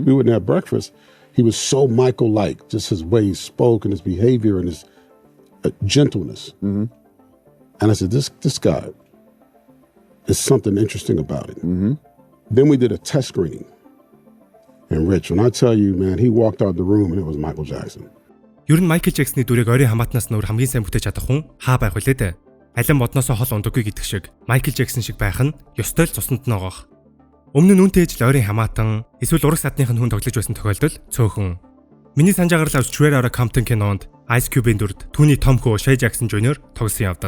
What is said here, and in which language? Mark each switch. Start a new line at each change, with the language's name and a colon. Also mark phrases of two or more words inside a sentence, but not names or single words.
English: We wouldn't have breakfast. He was so Michael-like, just his way he spoke and his behavior and his gentleness. Mm-hmm. And I said, this guy, there's something interesting about it. Mm-hmm. Then we did a test screening. And Rich, when I tell you, man, he walked out the room and it was Michael Jackson.
Mongolian: Ер нь Michael Jackson-ы дүрийг ойрын хамаатнаас нөр хамгийн сайн бүтээж чадах хүн хаа байх вүлээ дээ. Алин модноосоо хол ундаггүй гэдэг шиг Michael Jackson шиг байх нь ёстой л цуснд нь байгаа. Өмнө нь үнтэй ижил ойрын хамаатан эсвэл ураг садных нь хүн тоглож байсан тохиолдол цөөхөн. Миний санаж агаарлаа Straight Outta Compton кинонд Ice Cube-ийн дүрд түүний том хөө Shay Jackson Jr. тогсон явдал.